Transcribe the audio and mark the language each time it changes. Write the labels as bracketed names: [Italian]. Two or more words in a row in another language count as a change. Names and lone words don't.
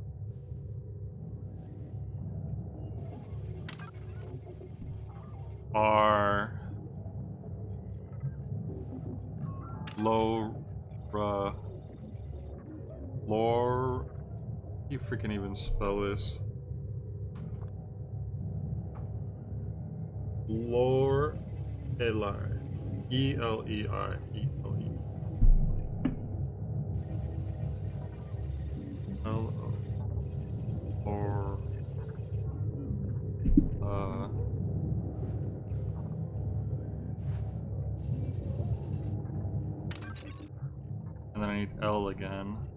[English] R. Low. Lore. You freaking even spell this? Lore. Eli. Elei. Ele. L. Or. And then I need L again.